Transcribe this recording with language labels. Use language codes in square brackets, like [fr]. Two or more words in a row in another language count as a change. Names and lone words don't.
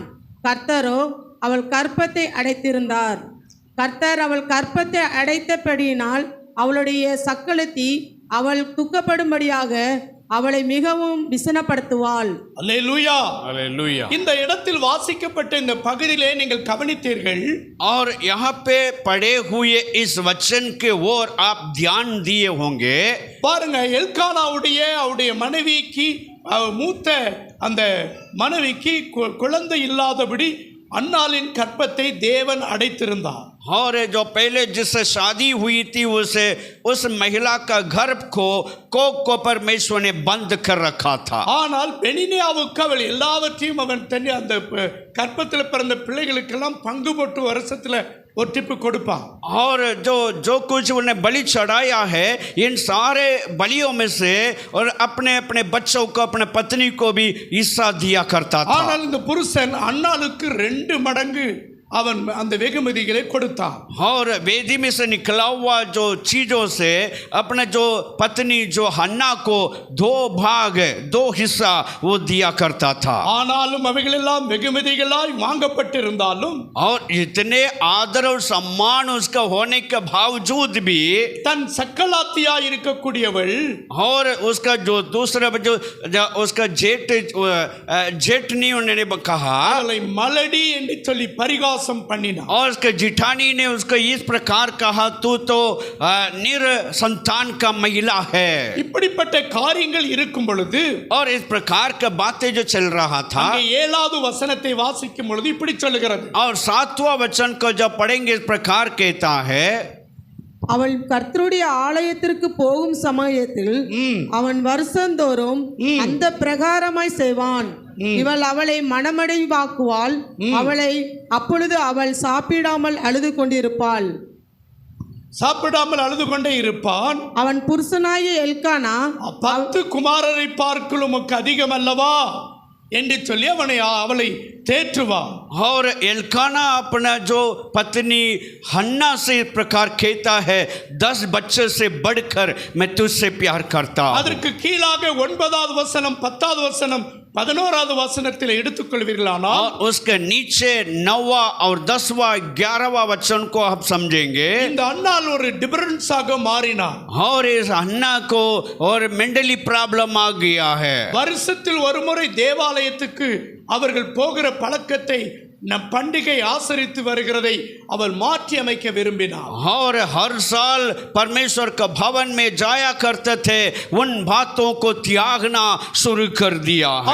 [ta] கர்த்தரோ அவள் கற்பத்தை அடைத்திருந்தார். கர்த்தர் அவள் கற்பத்தை அடைத்தபடியினால் அவளுடைய சக்களத்தி அவள் துக்கப்படும்படியாக அவளை மிகவும் விசனப்படுத்துவாள். அல்லேலூயா, அல்லேலூயா। இந்த இடத்தில் வாசிக்கப்பட்ட இந்த பகுதியிலே நீங்கள் கவனித்தீர்கள், [hi] और यहाँ पे पढ़े हुए इस वचन के ओर आप ध्यान दिए होंगे। [ta] பாருங்க, எல்கானாவுடைய அவருடைய மனைவிக்கு மூத்த அந்த மனைவிக்கு குழந்தை இல்லாதபடி அன்னாளின் கற்பத்தை தேவன் அடைத்திருந்தார். [hi] और जो पहले जिससे शादी हुई थी उस महिला का गर्भ को परमेश्वर ने बंद कर रखा था. [ta] ஆனால் பெனினியாவுக்கு அவள் எல்லாவற்றையும் அவன் தன்னை அந்த கற்பத்தில் பிறந்த பிள்ளைகளுக்கெல்லாம் பங்கு போட்டு வருஷத்துல ஒரு टिप கொடுப்பான். [hi] और जो कुछ उन्हें बलि चढ़ाया है इन सारे बलियों में से और अपने अपने बच्चों को अपने पत्नी को भी हिस्सा दिया करता था. [ta] ஆனால் இந்த புருஷன் அன்னாளுக்கு 2 மடங்கு அவன் அந்த வெகுமதிகளை கொடுத்தான். [hi] और वेदी में से निकला हुआ जो चीजों से अपने जो पत्नी जो हन्ना को 2 भाग 2 हिस्सा वो दिया करता था. [ta] ஆனாலும் அவைகளெல்லாம் வெகுமதிகளாய் வாங்கப்பட்டிருந்தாலும் [hi] और इतने आदर और सम्मान उसका होने के बावजूद भी [ta] தன் சக்கலாத்தியாய் இருக்கக்கூடியவள் [hi] और उसका जो दूसरा जो उसका जेठनी उन्होंने कहा [ta] அவளை மலடி என்று சொல்லி பரிகாசம் பண்ணினார். [hi] और उसके जिठानी ने उसको इस प्रकार कहा तू तो निरसंतान का महिला है. [ta] இப்படிப்பட்ட காரியங்கள் இருக்கும் பொழுது [hi] और इस प्रकार का बातें जो चल रहा था [ta] அங்கே 7வது வசனத்தை வாசிக்கும் பொழுது இப்படி சொல்லுகிறது. [hi] और 7वां वचन को जब पढ़ेंगे इस प्रकार कहता है [ta] அவள் கர்த்தருடைய ஆலயத்திற்கு போகும் சமயத்தில் அவன் வருஷந்தோறும் அந்த பிரகாரமாய் செய்வான். இவள் அவளை மனமடைவாக்குவாள். அப்பொழுது அவள் சாப்பிடாமல் அழுது கொண்டிருப்பாள். சாப்பிடாமல் அழுது கொண்டே இருப்பான். அவன் புருஷனாகிய எல்கானா 10 குமாரரை பார்க்கலும் உமக்கு அதிகம் அல்லவா என்று சொல்லி அவளை தேற்றுவான். [hi] और एल्काना अपना जो पत्नी हन्ना से इस प्रकार कहता है 10 बच्चे से बढ़कर मैं तुझसे प्यार करता हूं. [ta] அதற்கு கீழாக 9வது வசனம் 10வது வசனம் 11வது வசனத்தில் எடுத்துக்கொள்வீர்களானால் [hi] उसके नीचे 9वां और 10वां 11वां वचन को आप समझेंगे. [ta] இந்த அன்னாள் ஒரு டிஃபரன்ஸ் ஆக மாறினார். [hi] और इस हन्ना को और [en] mentally problem [hi] आ गया है. [ta] வருஷத்தில் ஒரு முறை தேவாலயத்துக்கு அவர்கள் போகிற பழக்கத்தை நம் பண்டிகை ஆசரித்து வருகிறதை அவள் மாற்றி அமைக்க விரும்பினார். [hi] और हर साल परमेश्वर का भवन में जाया करते थे उन बातों को त्यागना शुरू कर दिया है.